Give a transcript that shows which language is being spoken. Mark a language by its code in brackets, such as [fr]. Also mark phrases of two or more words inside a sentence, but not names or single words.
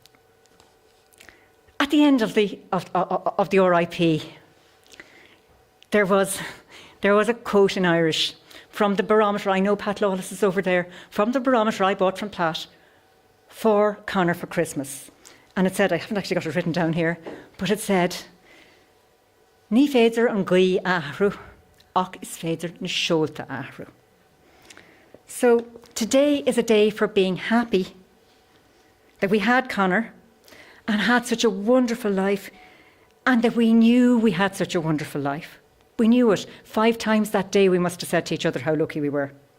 [en] At the end of the RIP, there was a quote in Irish from the barometer. I know Pat Lawless is over there. From the barometer I bought from Pat for Conor for Christmas. And it said, I haven't actually got it written down here, but it said, [ga] Ní féidir an gaoth ahrú, ach is féidir na seolta ahrú. [en] So today is a day for being happy that we had Conor and had such a wonderful life, and that we knew we had such a wonderful life. We knew it. 5 times that day we must have said to each other how lucky we were.